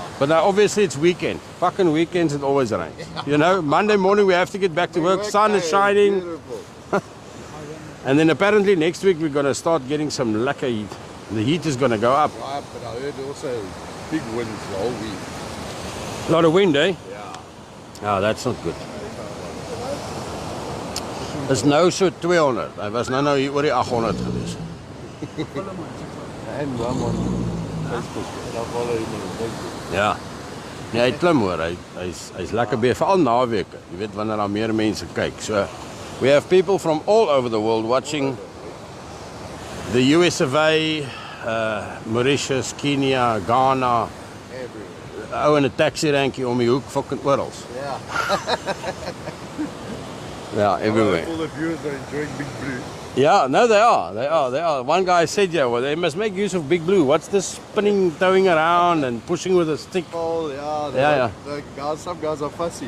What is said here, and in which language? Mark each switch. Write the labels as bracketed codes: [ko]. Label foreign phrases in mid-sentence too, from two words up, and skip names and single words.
[en] But now obviously it's weekend. Fucking weekends it always rains. You know, Monday morning we have to get back to work. Sun is shining. And then apparently next week we're going to start getting some lekker The heat is going to go up. Yeah, but I heard also big winds the whole week. A lot of wind, eh? Yeah. Oh, that's not good. [af] Is nou so 200. Hy was nou hier oor die 800 gewees. En dan [en] on Facebook. Dan follow him on Facebook. [af] Ja. Nee, hy klim hoor. Hy's lekker besig veral naweke. Jy weet wanneer daar meer mense kyk. [en] So we have people from all over the world watching the US of A, Mauritius, Kenya, Ghana. Everywhere. [af] Oh, in 'n taxi rankie om die hoek fucking oral. [en] Yeah. Yeah, everywhere. All the viewers are enjoying Big Blue. Yeah, no, they are. One guy said, yeah, well, they must make use of Big Blue. What's this spinning, towing around and pushing with a stick? Oh, yeah. Yeah. The guys, some guys are fussy.